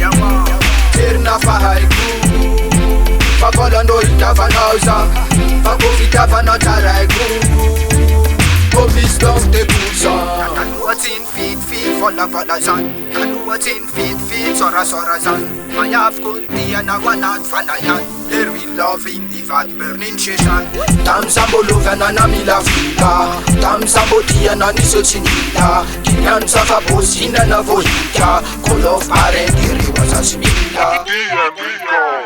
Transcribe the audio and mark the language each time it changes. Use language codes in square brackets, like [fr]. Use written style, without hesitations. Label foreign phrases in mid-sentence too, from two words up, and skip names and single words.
[mg] Erina fa haiko, fa volandro hitiavanao zah, fa ko fitiavana tsaraiko, ko misy [fr] donc de pourcent. [mg] Taloha tsy nifitifity volavala zany, taloha tsy nifitifity sorasoara zany, maiavy koa nitiana ao anaty fanayany, le [en] real love [mg] intiva rejection. Tam Zah Mbola namilafila, Tam Zah Mbola niseho tsy mila, niany zava-bosy hinana vo hitia, olof pare intéret tsy mila.